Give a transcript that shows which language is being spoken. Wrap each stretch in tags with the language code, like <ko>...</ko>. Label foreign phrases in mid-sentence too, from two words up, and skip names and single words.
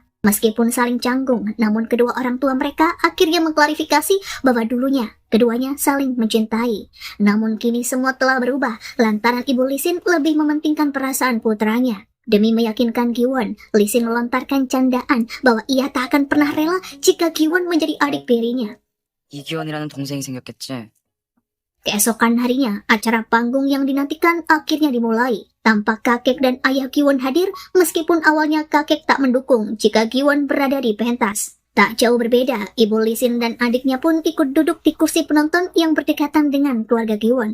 <id>Meskipun saling canggung, namun kedua orang tua mereka akhirnya mengklarifikasi bahwa dulunya keduanya saling mencintai. Namun kini semua telah berubah lantaran ibu Lee Sin lebih mementingkan perasaan putranya. Demi meyakinkan Kyuwon, Lee Sin melontarkan candaan bahwa ia tak akan pernah rela jika Kyuwon menjadi adik tirinya.</id> <ko>이기원이라는 동생이 생겼겠지?</ko> <id>Keesokan harinya, acara panggung yang dinantikan akhirnya dimulai. Tampak kakek dan ayah Kyuwon hadir, meskipun awalnya kakek tak mendukung jika Kyuwon berada di pentas. Tak jauh berbeda, ibu Lee Sin dan adiknya pun ikut duduk di kursi penonton yang berdekatan dengan keluarga Kyuwon.</id>